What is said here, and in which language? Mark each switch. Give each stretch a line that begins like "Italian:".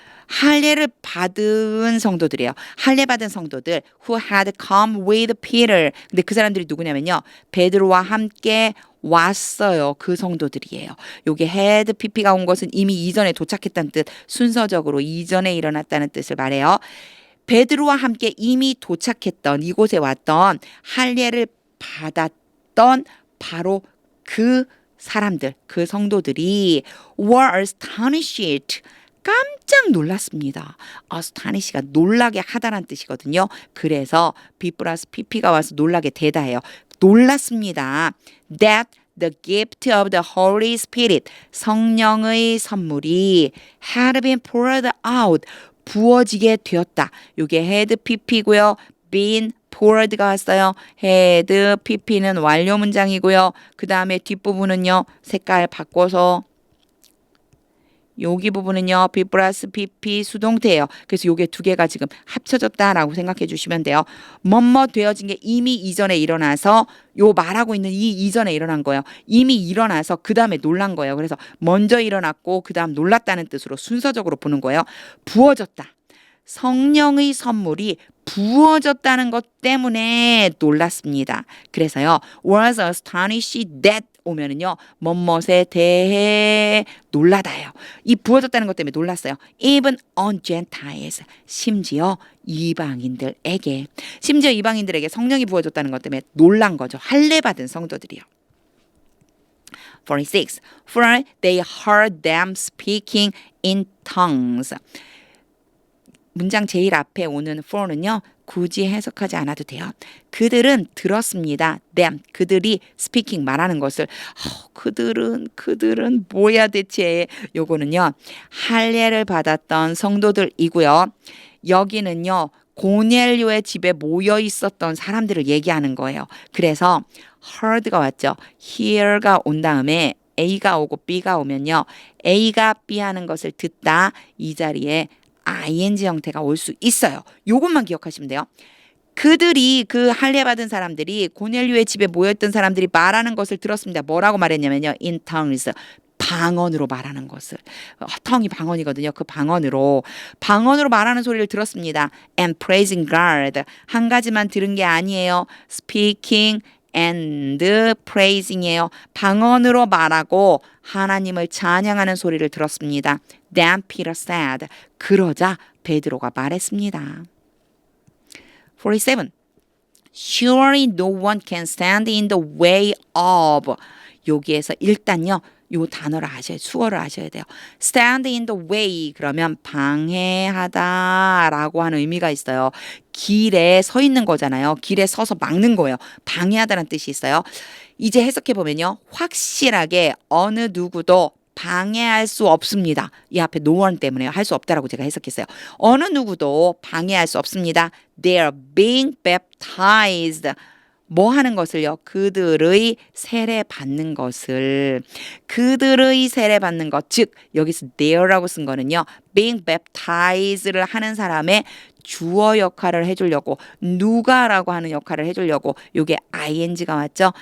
Korean: 할례를 받은 성도들이에요. 할례 받은 성도들
English: who had come with Peter.
Korean: 근데 그 사람들이 누구냐면요. 베드로와 함께 왔어요. 그 성도들이에요. 요게 had pp가 온 것은 이미 이전에 도착했다는 뜻. 순서적으로 이전에 일어났다는 뜻을 말해요. 베드로와 함께 이미 도착했던 이곳에 왔던 할례를 받았던 바로 그 사람들, 그 성도들이
English: were astonished.
Korean: 깜짝 놀랐습니다. astonish가 놀라게 하다란 뜻이거든요. 그래서 B 플러스 PP가 와서 놀라게 되다예요. 놀랐습니다.
English: That the gift of the Holy Spirit,
Korean: 성령의 선물이
English: had been poured out,
Korean: 부어지게 되었다. 이게 had pp고요. been poured가 왔어요. had pp는 완료 문장이고요. 그 다음에 뒷부분은요. 색깔 바꿔서 여기 부분은요. B 플러스 PP 수동태예요. 그래서 요게 두 개가 지금 합쳐졌다라고 생각해 주시면 돼요. 뭐뭐 되어진 게 이미 이전에 일어나서 요 말하고 있는 이 이전에 일어난 거예요. 이미 일어나서 그 다음에 놀란 거예요. 그래서 먼저 일어났고 그 다음 놀랐다는 뜻으로 순서적으로 보는 거예요. 부어졌다. 성령의 선물이 부어졌다는 것 때문에 놀랐습니다. 그래서요.
English: was astonished that 오면은요.
Korean: 뭐뭇에 대해 놀라다요. 이 부어졌다는 것 때문에 놀랐어요.
English: Even on Gentiles.
Korean: 심지어 이방인들에게. 심지어 이방인들에게 성령이 부어졌다는 것 때문에 놀란 거죠. 할례 받은 성도들이요. 46.
English: For they heard them speaking in tongues.
Korean: 문장 제일 앞에 오는 for는요. 굳이 해석하지 않아도 돼요. 그들은 들었습니다. them, 그들이 speaking 말하는 것을 그들은 뭐야 대체. 요거는요. 할례를 받았던 성도들이고요. 여기는요. 고넬료의 집에 모여 있었던 사람들을 얘기하는 거예요. 그래서 heard가 왔죠. hear가 온 다음에 A가 오고 B가 오면요. A가 B 하는 것을 듣다 이 자리에 ing 형태가 올 수 있어요. 요것만 기억하시면 돼요. 그들이 그 할례 받은 사람들이 고넬료의 집에 모였던 사람들이 말하는 것을 들었습니다. 뭐라고 말했냐면요.
English: in tongues.
Korean: 방언으로 말하는 것을. tongue이 방언이거든요. 그 방언으로 말하는 소리를 들었습니다.
English: and praising God.
Korean: 한 가지만 들은 게 아니에요. speaking and praising이에요. 방언으로 말하고 하나님을 찬양하는 소리를 들었습니다.
English: Then Peter said.
Korean: 그러자 베드로가 말했습니다.
English: 47. Surely no one can stand in the way of.
Korean: 여기에서 일단요. 요 단어를 아셔야 수어를 아셔야 돼요.
English: stand in the way
Korean: 그러면 방해하다라고 하는 의미가 있어요. 길에 서 있는 거잖아요. 길에 서서 막는 거예요. 방해하다라는 뜻이 있어요. 이제 해석해 보면요. 확실하게 어느 누구도 방해할 수 없습니다. 이 앞에 no one 때문에 할 수 없다라고 제가 해석했어요. 어느 누구도 방해할 수 없습니다.
English: They are being baptized.
Korean: 뭐 하는 것을요? 그들의 세례 받는 것을. 그들의 세례 받는 것. 즉 여기서 there라고 쓴 거는요. being baptized를 하는 사람의 주어 역할을 해주려고 누가라고 하는 역할을 해주려고 요게 ing가 왔죠.